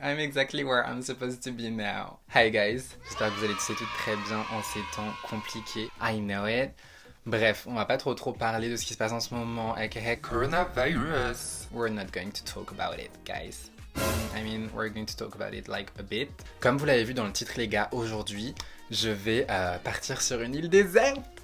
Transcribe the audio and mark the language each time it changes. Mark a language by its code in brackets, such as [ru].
[en] I'm exactly where I'm supposed to be now. Hi guys. [fr] J'espère que vous allez tous et toutes très bien en ces temps compliqués. [en] I know it. [fr] Bref, on va pas trop parler de ce qui se passe en ce moment avec coronavirus. [en] We're not going to talk about it, guys. I mean, we're going to talk about it like a bit. [fr] Comme vous l'avez vu dans le titre les gars, aujourd'hui, je vais partir sur une île déserte.